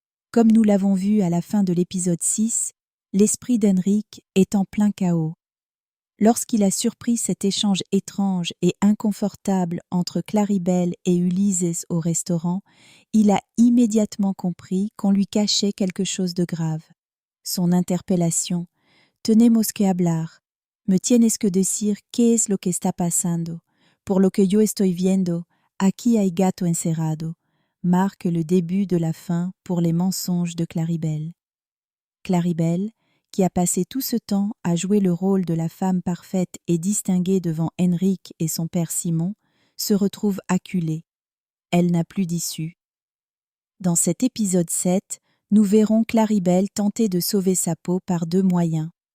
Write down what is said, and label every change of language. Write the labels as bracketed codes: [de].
[fr] Comme nous l'avons vu à la fin de l'épisode 6, l'esprit d'Henrik est en plein chaos. Lorsqu'il a surpris cet échange étrange et inconfortable entre Claribel et Ulises au restaurant, il a immédiatement compris qu'on lui cachait quelque chose de grave. Son interpellation « [es] Tenemos que hablar, me tienes que decir qué es lo que está pasando, por lo que yo estoy viendo, aquí hay gato encerrado [fr] » marque le début de la fin pour les mensonges de Claribel. Claribel, qui a passé tout ce temps à jouer le rôle de la femme parfaite et distinguée devant Henrik et son père Simon, se retrouve acculée. Elle n'a plus d'issue. Dans cet épisode 7, nous verrons Claribel tenter de sauver sa peau par deux moyens.